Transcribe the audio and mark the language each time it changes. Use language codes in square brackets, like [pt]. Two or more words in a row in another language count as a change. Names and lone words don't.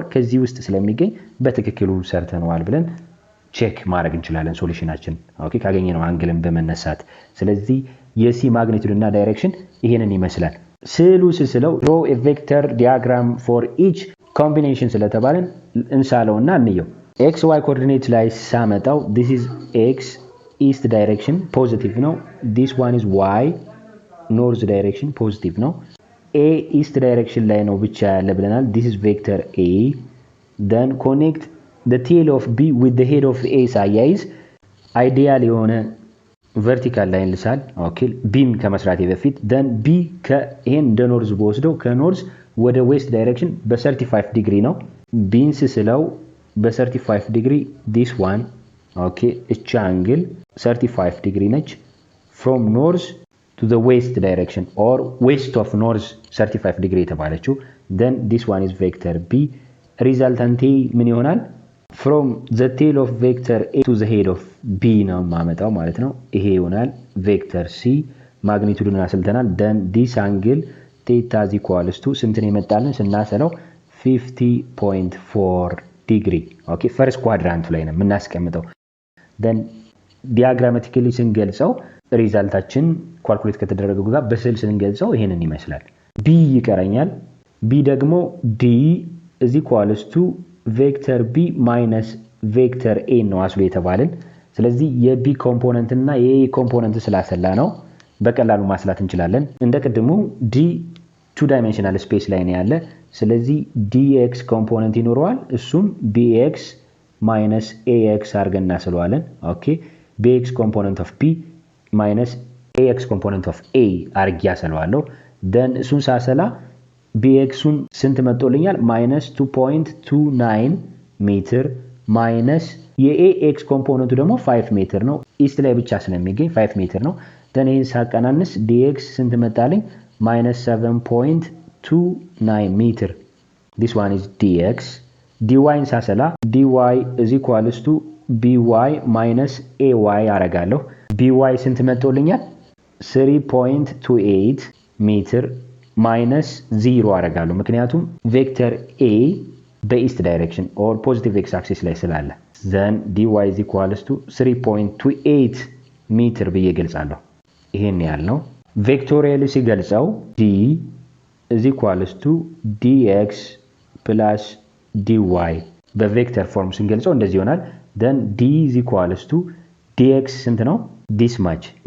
[am] ከዚህ ውስጥ ስለሚገኝ በትክክሉ ሰርተናል ብለን ቼክ ማድረግ እንችላለን ሶሉሽናችን ኦኬ ካገኘነው አንግልን በመነሳት ስለዚህ የሲ ማግኒቲዩድ እና ዳይሬክሽን ይሄንን ይመስላል ስዕሉ ስለው [en] draw a vector diagram for each combination [am] ስለተባለን እንሳለውና እንየው xy ኮኦርዲኔት ላይ ሳመጣው [en] this is x east direction positive ነው this one is y north direction positive ነው a east direction [am] ላይ ነው ብቻ ያለ ብለናል [en] this is vector a then connect the tail of b with the head of a [am] ሳያይዝ ideal የሆነ [en] vertical line [am] ልሳል ኦኬ ቢም ከመስራቴ በፊት then b ከይሄን እንደ ኖርዝ በወስደው ከኖርዝ ወደ ዌስት ዳይሬክሽን በ35 ዲግሪ ነው ቢንስ ስለው በ35 ዲግሪ [en] this one [am] ኦኬ እቺ አንግል 35 ዲግሪ ነች from [en] north to the west direction or west of north 35 degree ተባለችው then this one is vector b resultant [am] ምን ይሆናል [en] from the tail of vector a to the head of b [am] ነው ማመጣው ማለት ነው ይሄ ይሆናል [en] vector c [am] ማግኒቲዩድን አስልተናል [en] then this angle theta is equals to [am] ስንት ነው የመጣልን ስናሰለው 50.4 degree ኦኬ ፈርስት ኳድራንት ላይ ነው የምናስቀምጠው then diagrammatically ስንገልጸው ሪዛልታችን ካልኩሌት ከተደረገው ጋር በስዕል ስንገልጸው ይሄንን ይመስላል b ይቀረኛል b ደግሞ [en] d is equals to vector b minus vector [am] a ነው አስሎ የተባለን ስለዚህ የb ኮምፖነንት እና የa ኮምፖነንት ስላሰላ ነው በቀላሉ ማስላት እንችላለን እንደቀድሞ d 2 dimensional space ላይ ነው ያለ ስለዚህ dx ኮምፖነንት ይኖረዋል እሱም [en] bx minus ax [am] አርገን እናስለዋለን ኦኬ [en] bx component of b minus ax component of a [am] አርግ ያሰለዋለሁ then እሱን ሳሰላ bx ን ስንት መጥቶልኛል -2.29 ሜትር minus የax ኮምፖነንቱ ደግሞ 5 ሜትር ነው ኢስት ላይ ብቻ ስለሚገኝ 5 ሜትር ነው then ይሄን ሳቀናንስ dx ስንት መጣልኝ [en] -7.29 ሜትር this one is dx dy ሳሰላ dy is equals to by minus ay አረጋለሁ by [am] ስንት መጥቶልኛል 3.28 ሜትር minus 0 አረጋለሁ ምክንያቱም ቬክተር a በኢስት ዳይሬክሽን [en] or positive x axis [am] ላይ ስላለ then [en] dy is equals to 3.28 [am] ሜትር ብዬ ገልጻለሁ ይሄን ያልነው ቬክቶሪያል ሲገልጸው [en] d is equals to dx plus dy [am] በቬክተር ፎርም ስንገልጸው እንደዚህ ይሆናል [en] then d is equals to dx [am] ስንት ነው [en] this much